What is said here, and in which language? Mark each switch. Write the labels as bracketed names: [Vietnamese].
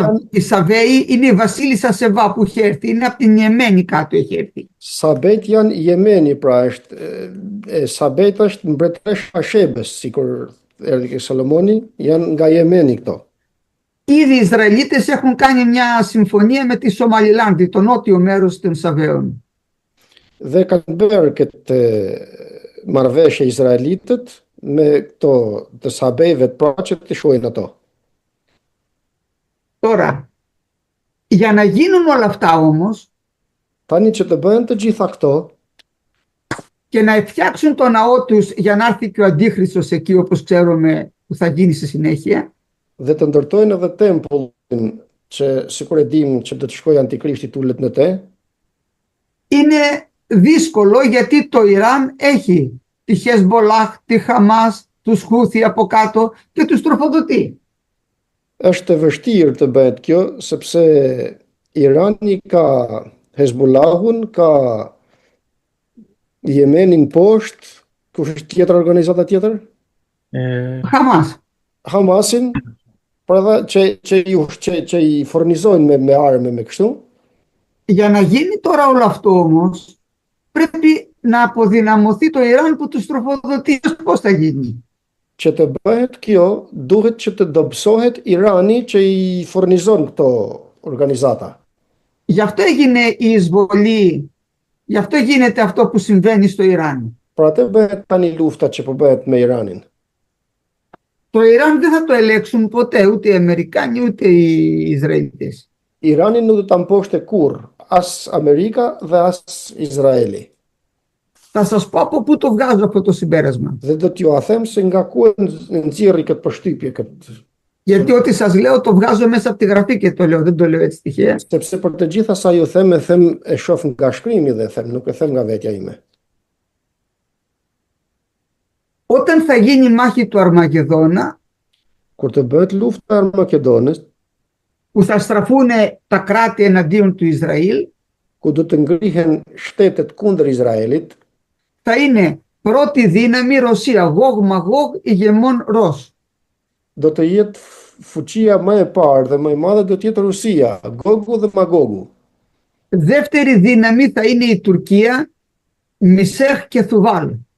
[Greek] Η Σαβέη είναι η βασίλισσα Σεβά που έχει έρθει, είναι από την Ιεμένη κάτω έχει έρθει. [Albanian] Sabet janë Jemeni, pra është Sabet është mbretëresha e Shebes, sikur erdhi ke Solomoni, janë nga Jemeni këto. [Greek] Ήδη οι Ισραηλίτες έχουν κάνει μια συμφωνία με τη Σομαλιλάνδη, το νότιο μέρος των Σαβαίων. [Albanian] Dhe kanë bërë këtë marrëveshje izraelitët me këto të Sabejve të pra që të shohin ato. [Greek] Τώρα, για να γίνουν όλα αυτά όμως, [Albanian] Tani që të bëhen të gjitha këto, [Greek] και να φτιάξουν το ναό τους για να έρθει και ο Αντίχριστος εκεί όπως ξέρουμε που θα γίνει στη συνέχεια, [Albanian] dhe të ndërtojnë edhe tempullin që sikur e dim që do të shkojë Antikrishti tulet në te, [Greek] είναι δύσκολο γιατί το Ιράν έχει τη Χεσμπολάχ, τη Χαμάς, τους Χούθι από κάτω και τους τροφοδοτεί. [Albanian] është e vështirë të bëhet kjo, sepse Irani ka Hezbollahun, ka Jemenin poshtë, kush është tjetër organizata tjetër? [Greek] Χαμάς. [Albanian] Hamasin, pra dhe që i fornizojnë me arme me kështu. [Greek] Για να γίνει τώρα όλο αυτό όμως, πρέπει να αποδυναμωθεί το Ιράν που τους τροφοδοτεί. Πώς θα γίνει? [Albanian] Që të bëhet kjo, duhet që të dobësohet Irani që i fornizon këto organizata. [Greek] Γι' αυτό έγινε η εισβολή, γι' αυτό γίνεται αυτό που συμβαίνει στο Ιράν. [Albanian] Për atë bëhet tani lufta që po bëhet me Iranin. [Greek] Το Ιράν δεν θα το ελέγξουν ποτέ, ούτε οι Αμερικάνοι, ούτε οι Ισραηλίτες. [Albanian] Iranin nuk do ta mposhte kurrë, as Amerika dhe as Izraeli. [Greek] Θα σας πω από πού το βγάζω αυτό το συμπέρασμα. [Albanian] Dhe do t'ju a them se nga ku e nxjerri këtë përshtypje këtë. [Greek] Γιατί ό,τι σας λέω το βγάζω μέσα από τη γραφή και το λέω, δεν το λέω έτσι τυχαία. [Albanian] Sepse për të gjitha sa ju them e shoh nga shkrimi dhe them, nuk e them nga vetja ime. [Greek] Όταν θα γίνει η μάχη του Αρμαγεδόνα, [Albanian] Kur të bëhet lufta e Makedonës, [Greek] που θα στραφούν τα κράτη εναντίον του Ισραήλ, [Albanian] ku do të ngrihen shtetet kundër Izraelit, [Greek] θα είναι πρώτη δύναμη Ρωσία, Γογ Μαγόγ ηγεμόν Ρος. [Albanian] do të jetë fuqia më e parë dhe më e madhe do të jetë Rusia, Gogu dhe Magogu. [Greek] Δεύτερη δύναμη θα είναι η Τουρκία, Μισέχ και Θουβάλ.